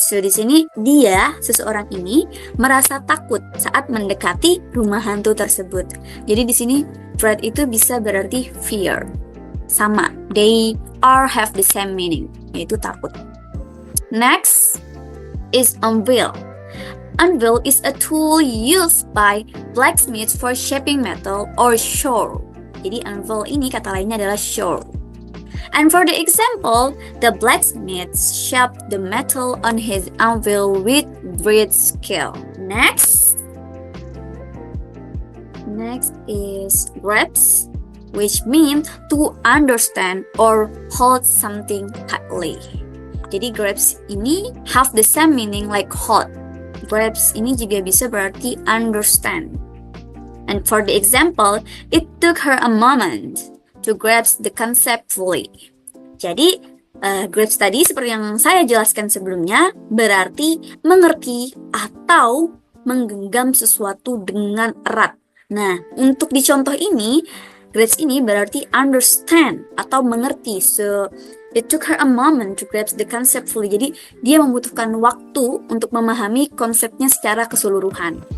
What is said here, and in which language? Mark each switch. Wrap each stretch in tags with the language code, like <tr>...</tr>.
<id>So di sini seseorang ini merasa takut saat mendekati rumah hantu tersebut. Jadi di sini dread itu bisa berarti fear.</id> <en>Sama, they have the same meaning,</en> <id>yaitu takut.</id> <en>Next is anvil. Anvil is a tool used by blacksmiths for shaping metal or shore.</en> <id>Jadi anvil ini kata lainnya adalah shore.</id> <en>And for the example, the blacksmith shaped the metal on his anvil with great skill. Next is grasp, which means to understand or hold something tightly. Jadi grasp ini have the same meaning like hold.</en> <id>Grasp ini juga bisa berarti understand.</id> <en>And for the example, it took her a moment to grasp the concept fully.</en> <id>Jadi, grasp tadi seperti yang saya jelaskan sebelumnya, berarti mengerti atau menggenggam sesuatu dengan erat. Nah, untuk di contoh ini, grasp ini berarti understand atau mengerti.</id> <en>So, it took her a moment to grasp the concept fully.</en> <id>Jadi, dia membutuhkan waktu untuk memahami konsepnya secara keseluruhan.</id>